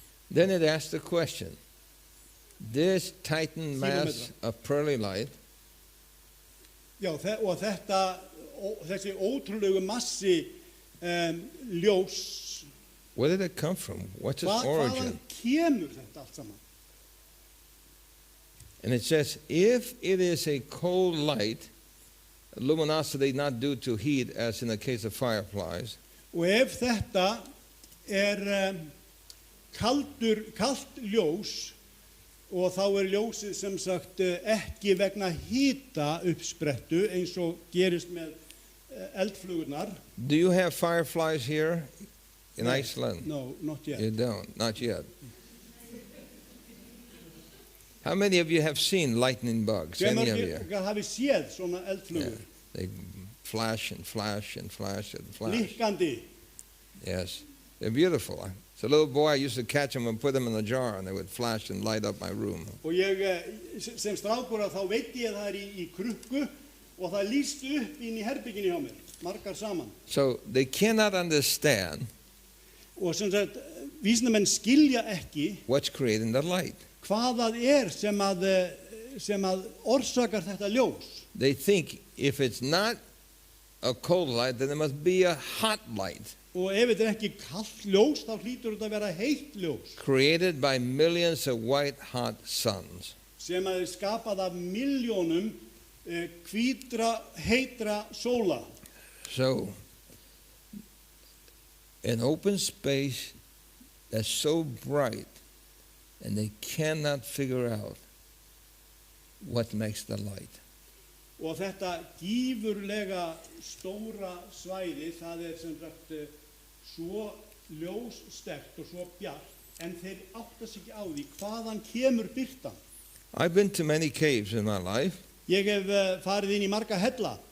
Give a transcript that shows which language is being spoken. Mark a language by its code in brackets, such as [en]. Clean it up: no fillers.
[en] Then it asks the question, this titan mass of pearly light, [is] Já, og þessi ótrúlegu massi ljós, [en] where did it come from? What's its [is] hvaðan [en] origin? [is] kemur þetta allt saman? [en] And it says, if it is a cold light, luminosity not due to heat as in the case of fireflies, [is] Og ef þetta er kalt ljós og þá er ljósið sem sagt ekki vegna hita uppsprettu eins og gerist með eldflugurnar. [en] do you have fireflies here in No. Iceland? No, not yet. You don't, not yet. How many of you have seen lightning bugs? [is] Hve [en] Any of [is] margir [en] you? [is] hafi séð svona eldflugur? [en] They flash and flash and flash and flash. [is] Líkkandi. [en] Yes, they're beautiful. As a little boy, I used to catch them and put them in a jar, and they would flash and light up my room. [is] Og ég sem strákur að þá veit ég að það er í krukku og það lýst upp inn í herbygginu hjá mér, margar saman. [en] So they cannot understand [is] Og sem sagt, vísindamenn skilja ekki [en] what's creating the light. [is] hvað það er sem að orsakar þetta ljós. [en] They think if it's not a cold light, then it must be a hot light [is] Og ef þetta er ekki kalt ljós, þá hlýtur þetta að vera heitt ljós [en] created by millions of white hot suns. [is] sem að er skapað af milljónum hvítra, heitra sóla. [en] So, an open space that's so bright and they cannot figure out what makes the light. [is] Og þetta gífurlega stóra svæði, það sem sagt svo ljósstekt og svo bjart, en þeir átta sig ekki á því hvaðan kemur birtan. [en] I've been to many caves in my life, [is] Ég hef farið inn í marga hella.